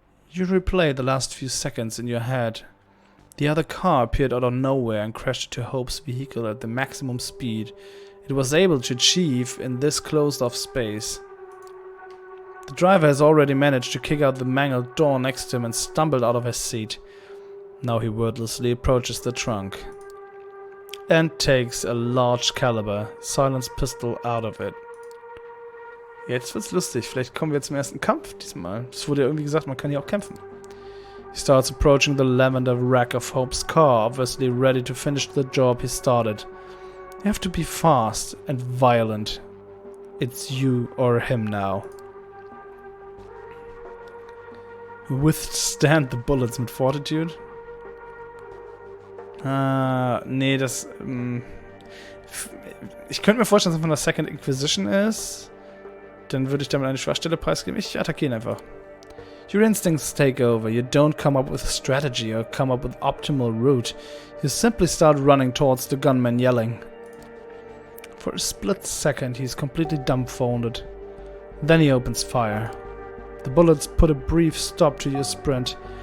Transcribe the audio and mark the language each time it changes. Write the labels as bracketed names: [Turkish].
[English] You replay the last few seconds in your head. The other car appeared out of nowhere and crashed into Hope's vehicle at the maximum speed it was able to achieve in this closed-off space. The driver has already managed to kick out the mangled door next to him and stumbled out of his seat. Now he wordlessly approaches the trunk and takes a large caliber silenced pistol out of it. [German] Jetzt wird's lustig. Vielleicht kommen wir zum ersten Kampf diesmal. Es wurde ja irgendwie gesagt, man kann hier auch kämpfen. [English] He starts approaching the lavender wreck of Hope's car, obviously ready to finish the job he started. You have to be fast and violent. It's you or him now. Withstand the bullets mit Fortitude? [German] Nee, das... ich könnte mir vorstellen, dass es von der Second Inquisition ist. Dann würde ich damit eine Schwachstelle preisgeben. Ich attackiere ihn einfach. [English] Your instincts take over. You don't come up with a strategy or come up with optimal route. You simply start running towards the gunman, yelling. For a split second, he's completely dumbfounded. Then he opens fire. The bullets put a brief stop to your sprint.